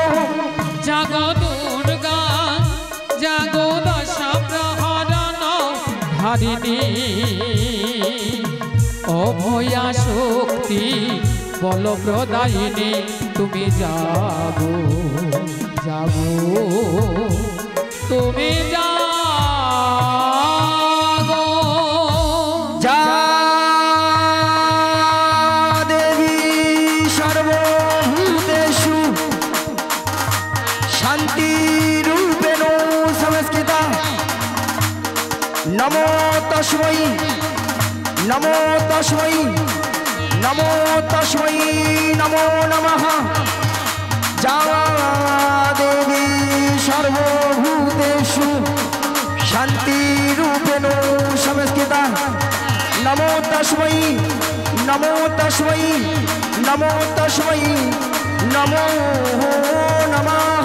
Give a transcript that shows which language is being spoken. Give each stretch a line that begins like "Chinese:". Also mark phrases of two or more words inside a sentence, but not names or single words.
Bangla: জাগো দুর্গা জাগো দশ প্রহরণ ধারিণী অভয়া শক্তি বল প্রদায়িনী তুমি জাগো জাগো তুমি জাগো
Sanskrit: যা দেবী সর্বভূতেষু শান্তিরূপেণ সংস্থিতা নমো তস্मै नमो तस्मै नमो तस्मै नमो नमः जा देवी सर्वभूतेषु शान्तिरूपेण संस्थिता नमो तस्मै नमो तस्मै नमो तस्मै नमो नमः